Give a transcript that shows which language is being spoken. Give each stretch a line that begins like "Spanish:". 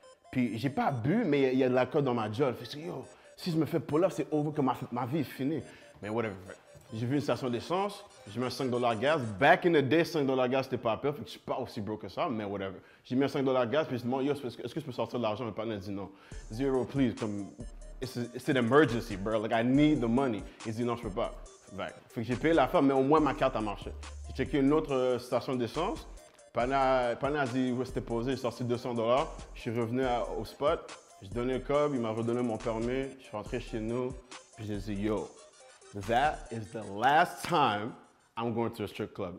French: Puis j'ai pas bu, mais il y a de l'alcool dans ma jolle. Fait que yo, si je me fais pull-up, c'est over, que ma vie est finie. Mais whatever. J'ai vu une station d'essence, je mets un $5 gaz.
English: Back in the day,
French: $5 gaz, c'était pas pire, fait que je suis pas aussi broke que ça, mais whatever. J'ai mis un $5 gaz, puis je demande, yo, est-ce que je peux sortir de l'argent? Le partenaire dit non.
English: Zero, please,
French: comme,
English: it's an emergency, bro. Like, I need the money.
French: Il dit non, je peux pas. Fait que j'ai payé la femme, mais au moins ma carte a marché. J'ai checké une autre station d'essence. Pana a dit où c'était posé, j'ai sorti $200. Je suis revenu au spot, j'ai donné le cob, il m'a redonné mon permis, je suis rentré chez nous, puis j'ai dit yo,
English: that is the last time I'm going to a strip club.